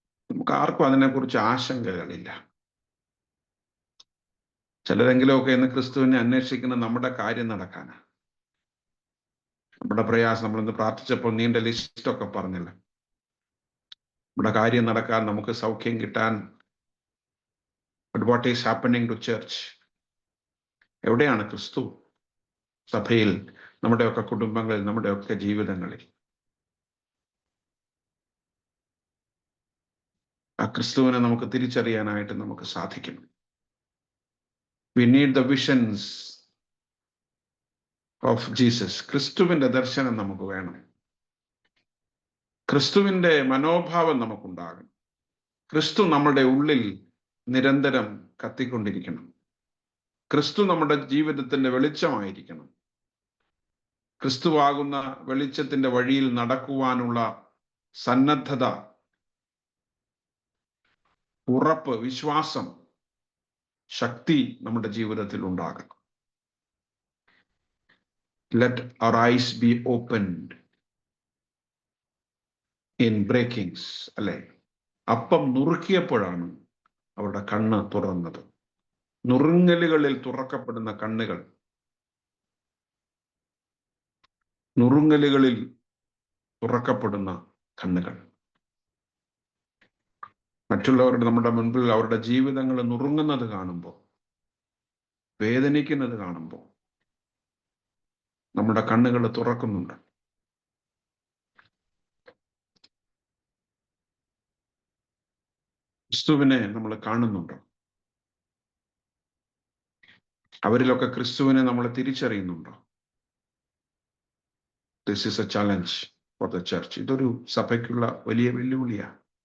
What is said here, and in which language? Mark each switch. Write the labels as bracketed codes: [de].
[ml] നമുക്ക് ആർക്കും അതിനെക്കുറിച്ച് ആശങ്കകളില്ല. ചിലരെങ്കിലുമൊക്കെ ഇന്ന് ക്രിസ്തുവിനെ അന്വേഷിക്കുന്ന നമ്മുടെ കാര്യം നടക്കാനാണ്. നമ്മുടെ പ്രയാസം, നമ്മളിന്ന് പ്രാർത്ഥിച്ചപ്പോൾ നീണ്ട ലിസ്റ്റൊക്കെ പറഞ്ഞില്ല. നമ്മുടെ കാര്യം നടക്കാൻ, നമുക്ക് സൗഖ്യം കിട്ടാൻ. [en] But what is happening to church? [ml] എവിടെയാണ് ക്രിസ്തു? സഭയിൽ, നമ്മുടെയൊക്കെ കുടുംബങ്ങളിൽ, നമ്മുടെയൊക്കെ ജീവിതങ്ങളിൽ ആ ക്രിസ്തുവിനെ നമുക്ക് തിരിച്ചറിയാനായിട്ട് നമുക്ക് സാധിക്കണം. [en] We need the visions of Jesus. [ml] ക്രിസ്തുവിന്റെ ദർശനം നമുക്ക് വേണം. ക്രിസ്തുവിന്റെ മനോഭാവം നമുക്കുണ്ടാകണം. ക്രിസ്തു നമ്മുടെ ഉള്ളിൽ നിരന്തരം കത്തിക്കൊണ്ടിരിക്കണം. ക്രിസ്തു നമ്മുടെ ജീവിതത്തിന്റെ വെളിച്ചമായിരിക്കണം. ക്രിസ്തുവാകുന്ന വെളിച്ചത്തിന്റെ വഴിയിൽ നടക്കുവാനുള്ള സന്നദ്ധത, ഉറപ്പ്, വിശ്വാസം, ശക്തി നമ്മുടെ ജീവിതത്തിൽ ഉണ്ടാകണം. [en] Let our eyes be opened in breakings. [ml] അല്ലെ, അപ്പം നുറുക്കിയപ്പോഴാണ് അവരുടെ കണ്ണ് തുറന്നത്. നുറുങ്ങലുകളിൽ തുറക്കപ്പെടുന്ന കണ്ണുകൾ, നുറുങ്ങലുകളിൽ തുറക്കപ്പെടുന്ന കണ്ണുകൾ. മറ്റുള്ളവരുടെ, നമ്മുടെ മുൻപിൽ അവരുടെ ജീവിതങ്ങൾ നുറുങ്ങുന്നത് കാണുമ്പോൾ, വേദനിക്കുന്നത് കാണുമ്പോൾ നമ്മുടെ കണ്ണുകൾ തുറക്കുന്നുണ്ട്. ക്രിസ്തുവിനെ നമ്മൾ കാണുന്നുണ്ടോ? അവരിലൊക്കെ ക്രിസ്തുവിനെ നമ്മൾ തിരിച്ചറിയുന്നുണ്ടോ? [en] This is a challenge for the church. [ml] ഇതൊരു സഭയ്ക്കുള്ള വലിയ വെല്ലുവിളിയാണ്.